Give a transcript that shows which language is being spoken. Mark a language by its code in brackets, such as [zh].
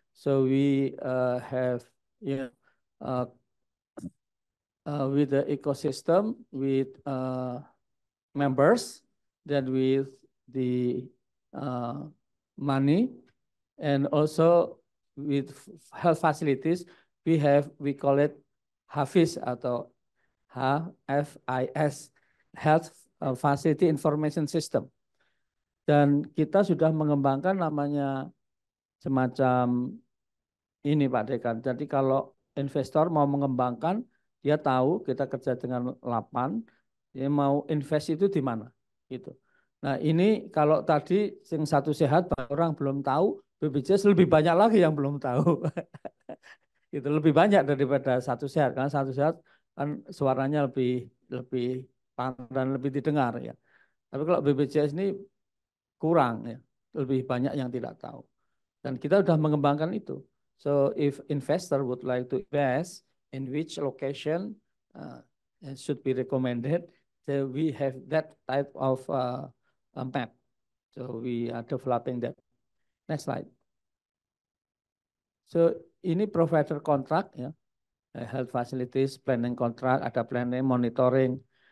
[en] So we have, you know, with the ecosystem, with members, then with the money, and also with health facilities, we call it HAFIS atau HFIS, Health Facility Information System. [id] Dan kita sudah mengembangkan namanya semacam ini Pak Dekan. Jadi kalau investor mau mengembangkan, dia tahu kita kerja dengan Lapan, dia mau invest itu di mana gitu. Nah ini kalau tadi yang satu sehat orang belum tahu, BPJS lebih banyak lagi yang belum tahu. Itu lebih banyak daripada satu sehat, karena satu sehat kan suaranya lebih dan lebih didengar ya. Tapi kalau BPJS ini kurang ya, lebih banyak yang tidak tahu. Dan kita sudah mengembangkan itu. [en] So if investor would like to invest in which location should be recommended, so we have that type of map. So we are developing that. Next slide. So ini provider contract ya, health facilities, planning contract, ada planning, monitoring.